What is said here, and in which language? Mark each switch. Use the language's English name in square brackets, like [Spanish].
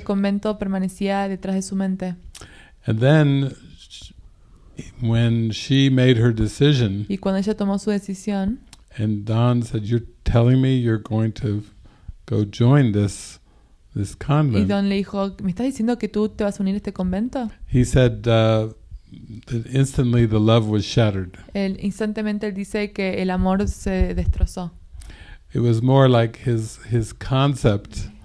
[Spanish] El convento permanecía detrás de su mente. [English] And then when she made her decision, [Spanish] y cuando ella tomó su decisión, [English] and Don said, "You're telling me you're going to go join this convent?" [Spanish] Y Don le dijo, ¿me estás diciendo que tú te vas a unir a este convento? [English] He said that instantly the love was shattered. [Spanish] Instantemente él dice que el amor se destrozó. [English] It was more like his concept.